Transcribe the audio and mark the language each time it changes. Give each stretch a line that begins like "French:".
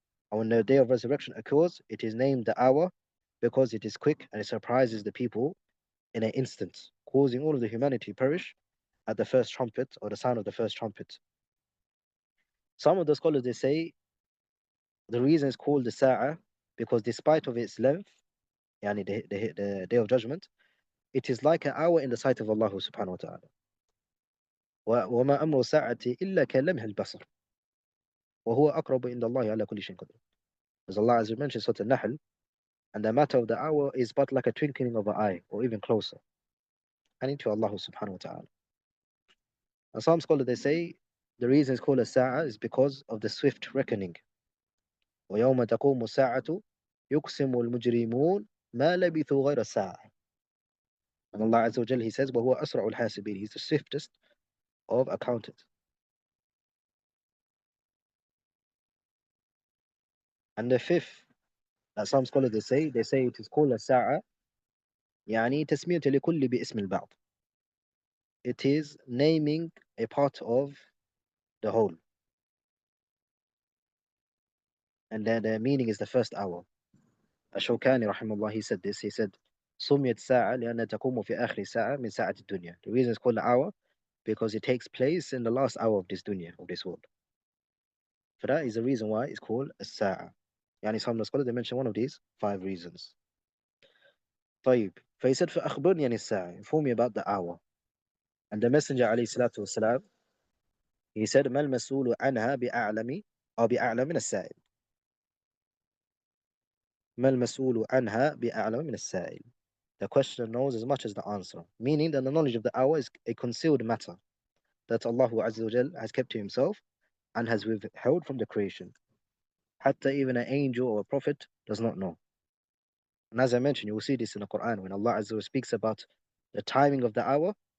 English: And when the day of resurrection occurs, it is named the hour because it is quick and it surprises the people in an instant, causing all of the humanity to perish at the first trumpet or the sound of the first trumpet. Some of the scholars they say the reason it's called the Sa'ah because despite of its length, yani the day of judgment, it is like an hour in the sight of Allah subhanahu wa ta'ala.
Arabic: وما أمر الساعة إلا كلمح البصر وهو أقرب عند الله على كل شيء قدير.
English: As Allah as mentioned Surah Al-Nahl, and the matter of the hour is but like a twinkling of an eye, or even closer, and into Allah subhanahu wa ta'ala. And some scholars they say the reason it's called a Sa'ah is because of the swift reckoning.
Arabic: ويوم تقوم الساعة يقسم المجرمون ما لبثوا غير الساعة.
English: And Allah Azza wa Jal, He says,
Arabic: وهو أسرع الحاسبين,
English: He's the swiftest of accountants. And the fifth, that some scholars they say it is called a Sa'ah,
Arabic: يعني تسمية لكل باسم البعض.
English: It is naming a part of the whole. And then the meaning is the first hour. Ash-Shawkani rahimahullah, he said this, he said,
Arabic: سميت ساعة لأنها تقوم في آخر ساعة من ساعة الدنيا.
English: The reason it's called the hour because it takes place in the last hour of this dunya, of this world. For that is the reason why it's called a sa'a. Yani some of the scholars they mention one of these five reasons.
Arabic: طيب
English: فhe said
Arabic: فأخبرني عن الساعة,
English: inform me about the hour. And the Messenger
Arabic: عليه الصلاة والسلام,
English: he said
Arabic: ما المسؤول عنها بأعلم أو بأعلم من السائل. ما المسؤول عنها بأعلم من السائل.
English: The questioner knows as much as the answer, meaning that the knowledge of the hour is a concealed matter that Allah Azza wa Jal has kept to himself and has withheld from the creation. Hatta even an angel or a prophet does not know. And as I mentioned, you will see this in the Quran when Allah Azza wa speaks about the timing of the hour.